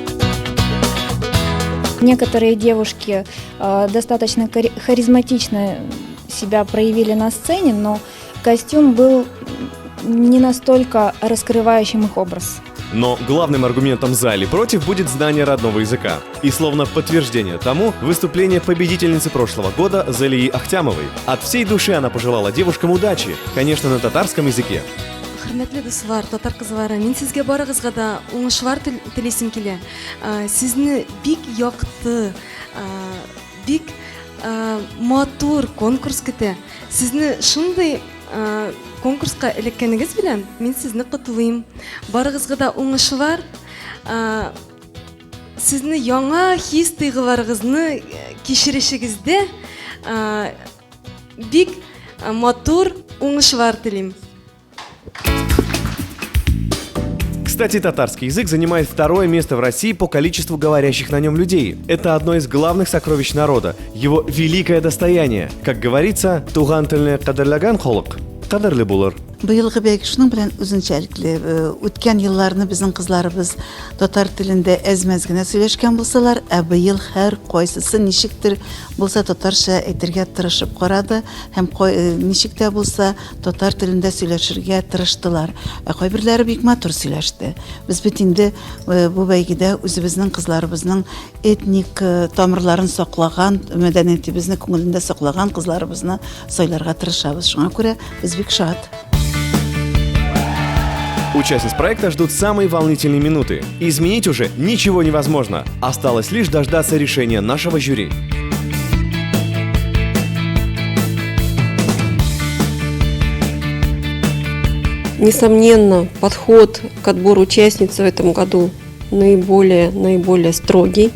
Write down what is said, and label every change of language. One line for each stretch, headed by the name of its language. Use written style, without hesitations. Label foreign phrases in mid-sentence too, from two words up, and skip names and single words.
Russian: Некоторые девушки достаточно харизматично себя проявили на сцене, но костюм был не настолько раскрывающим их образ. Но главным аргументом за или против будет знание родного языка. И словно подтверждение тому, выступление победительницы прошлого года Залии Ахтямовой. От всей души она пожелала девушкам удачи, конечно, на татарском языке.
Tatar: Хөрмәтле дуслар, татар кызлары, мин сезгә барыгызга да уңышлар телисем килә. Сезне бик якты, бик матур конкурс көтә. Сезне шундый конкурска элеккәнегез белән мин сезне котлыйм. Барыгызга да уңышлар. Сезне яңа хис-тойгыларыгызны кичерешегездә бик матур уңышлар телим.
Russian: Кстати, татарский язык занимает второе место в России по количеству говорящих на нем людей. Это одно из главных сокровищ народа, его великое достояние. Как говорится,
Tatar: туган телне кадерләгән халык кадерле булыр. Быелгы бәйге шуның белән үзенчәлекле. Үткән елларны безнең кызларыбыз татар телендә әз-мәз генә сөйләшкән булсалар, быел һәр кайсысы ничектер булса татарча әйтергә тырышып карады һәм ничек тә булса татар телендә сөйләшергә тырыштылар. Кайберләре бик матур сөйләште. Без бит инде бу бәйгедә үзебезнең кызларыбызның этник тамырларын саклаган, мәдәниятебезне күңелендә саклаган кызларыбызны сайларга тырышабыз. Шуңа күрә без бик шат.
Russian: Участниц проекта ждут самые волнительные минуты. Изменить уже ничего невозможно. Осталось лишь дождаться решения нашего жюри. Несомненно, подход к отбору участниц в этом году наиболее строгий,